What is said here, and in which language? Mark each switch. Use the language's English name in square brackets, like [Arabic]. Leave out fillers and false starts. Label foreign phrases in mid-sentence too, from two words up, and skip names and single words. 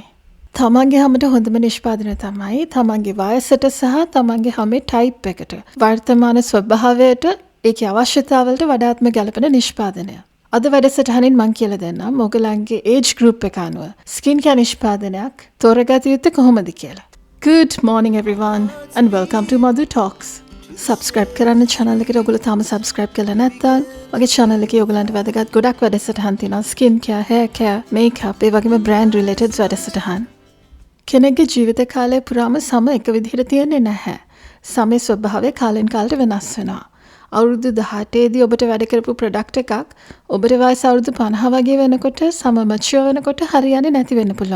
[Sinhala] තමන්ගේ හැමට හොඳම නිෂ්පාදනය තමයි තමන්ගේ වයසට සහ තමන්ගේ හැමේ ටයිප් එකට වර්තමාන ස්වභාවයට ඒකේ අවශ්‍යතාවලට වඩාත්ම ගැලපෙන නිෂ්පාදනය. අද වැඩසටහනින් මම කියලා දෙන්නම් ඔයගලන්ගේ [English] age group [Sinhala] එක අනුව [English] skin care [Sinhala] නිෂ්පාදනයක් තෝරගත යුත්තේ කොහොමද කියලා. [English] Good morning everyone and welcome to Madhu Talks. [Sinhala] Subscribe කරන්න channel එකට ඔයගොල්ලෝ තාම subscribe කරලා නැත්නම් මගේ channel එකේ ඔයගලන්ට වැදගත් ගොඩක් වැඩසටහන් තියෙනවා [English] skin care, hair care, makeup [Sinhala] ඒ වගේම [English] brand related [Sinhala] වැඩසටහන්. කෙනෙක්ගේ ජීවිත කාලය පුරාම සම එක විදිහට තියෙන්නේ නැහැ. සමේ ස්වභාවය කාලෙන් කාලට වෙනස් වෙනවා. අවුරුදු 18 දී ඔබට වැඩ කරපු ප්‍රොඩක්ට් එකක් ඔබට වයස අවුරුදු 50 වගේ වෙනකොට සම මැචුර් වෙනකොට හරියන්නේ නැති වෙන්න පුළුවන්.